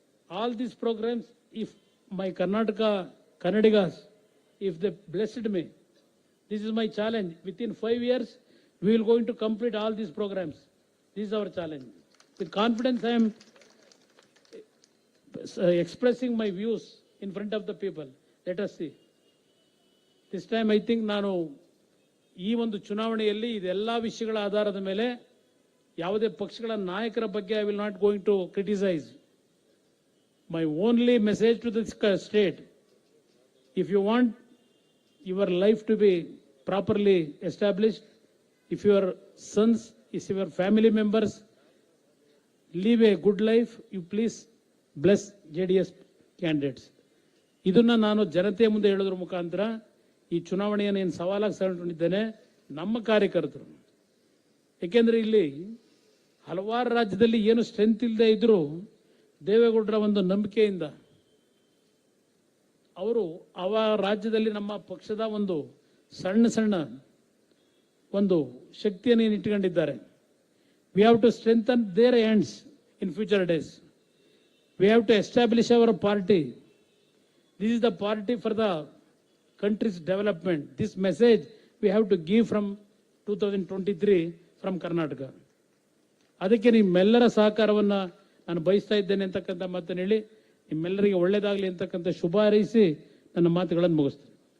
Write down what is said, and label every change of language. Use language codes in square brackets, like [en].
[en] All these programs, if my Kannadigas, if they blessed me, this is my challenge. Within 5 years, we will going to complete all these programs. This is our challenge. With confidence, I am expressing my views in front of the people. Let us see. This time, I think [kn] ನಾನು ಈ ಒಂದು ಚುನಾವಣೆಯಲ್ಲಿ ಇದೆಲ್ಲ ವಿಷಯಗಳ ಆಧಾರದ ಮೇಲೆ ಯಾವುದೇ ಪಕ್ಷಗಳ ನಾಯಕರ ಬಗ್ಗೆ [en] I will not going to criticize. My only message to the state, if you want your life to be properly established, if your sons, if your family members live a good life, you please bless JDS candidates. [kn] ಇದನ್ನ ನಾನು ಜನತೆ ಮುಂದೆ ಹೇಳೋದ್ರ ಮುಖಾಂತರ ಈ ಚುನಾವಣೆಯನ್ನು ಏನು ಸವಾಲಾಗಿ ತಗೊಂಡಿದ್ದೇನೆ ನಮ್ಮ ಕಾರ್ಯಕರ್ತರು. ಏಕೆಂದ್ರೆ ಇಲ್ಲಿ ಹಲವಾರು ರಾಜ್ಯದಲ್ಲಿ ಏನು ಸ್ಟ್ರೆಂತ್ ಇಲ್ಲದೆ ಇದ್ರು ದೇವೇಗೌಡರ ಒಂದು ನಂಬಿಕೆಯಿಂದ ಅವರು ರಾಜ್ಯದಲ್ಲಿ ನಮ್ಮ ಪಕ್ಷದ ಒಂದು ಸಣ್ಣ ಒಂದು ಶಕ್ತಿಯನ್ನು ಇಟ್ಕೊಂಡಿದ್ದಾರೆ. [en] We have to strengthen their hands in future days. We have to establish our party. This is the party for the country's development. This message we have to give from 2023 from Karnataka. [kn] ಅದಕ್ಕೆ ನಿಮ್ಮೆಲ್ಲರ ಸಹಕಾರವನ್ನು ನಾನು ಬಯಸ್ತಾ ಇದ್ದೇನೆ ಅಂತಕ್ಕಂಥ ಮಾತನ್ನು ಹೇಳಿ ನಿಮ್ಮೆಲ್ಲರಿಗೆ ಒಳ್ಳೆಯದಾಗಲಿ ಅಂತಕ್ಕಂಥ ಶುಭ ಹಾರೈಸಿ ನನ್ನ ಮಾತುಗಳನ್ನು ಮುಗಿಸ್ತೇನೆ.